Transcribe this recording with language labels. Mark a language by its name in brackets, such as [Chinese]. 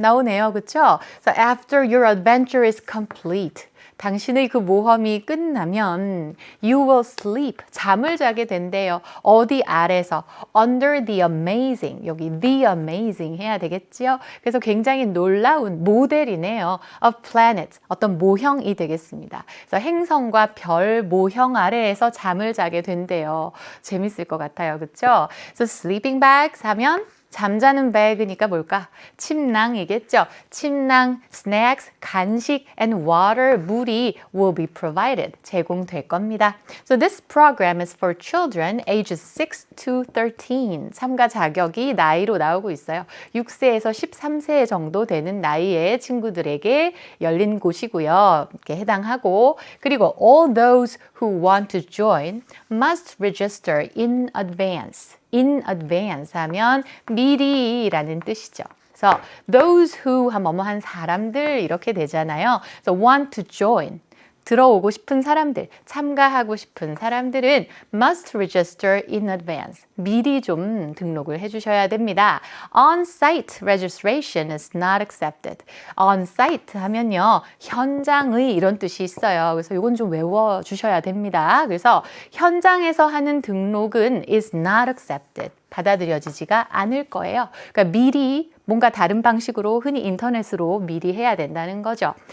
[Korean] 나오네요. 그렇죠? [English] So after your adventure is complete, [Korean] 당신의 그 모험이 끝나면 [English] you will sleep, [Korean] 잠을 자게 된대요. 어디 아래서 under the amazing, 여기 the amazing 해야 되겠지요. 그래서 굉장히 놀라운 모델이네요. of planet, 어떤 모형이 되겠습니다. 그래서 행성과 별 모형 아래에서 잠을 자게 된대요. 재밌을 것 같아요. 그렇죠? So sleeping bags 하면 잠자는 배그니까 뭘까? 침낭이겠죠. 침낭, snacks, 간식, [English] and water, [Korean] 물이 [English] will be provided, [Korean] 제공될 겁니다. [English] So this program is for children ages 6 to 13. [Korean] 참가 자격이 나이로 나오고 있어요. 6세에서 13세 정도 되는 나이의 친구들에게 열린 곳이고요. 이렇게 해당하고 그리고 [English] all those who want to join must register in advance. [Korean] in advance 하면 미리라는 뜻이죠. 그래서 those who 한 뭐뭐한 사람들 이렇게 되잖아요. [English] So want to join. [Korean] 들어오고 싶은 사람들, 참가하고 싶은 사람들은 [English] must register in advance. [Korean] 미리 좀 등록을 해주셔야 됩니다. [English] On-site registration is not accepted. [Korean] On-site 하면요, 현장의 이런 뜻이 있어요. 그래서 이건 좀 외워주셔야 됩니다. 그래서 현장에서 하는 등록은 [English] is not accepted. [Korean] 받아들여지지가 않을 거예요. 그러니까 미리 뭔가 다른 방식으로 흔히 인터넷으로 미리 해야 된다는 거죠.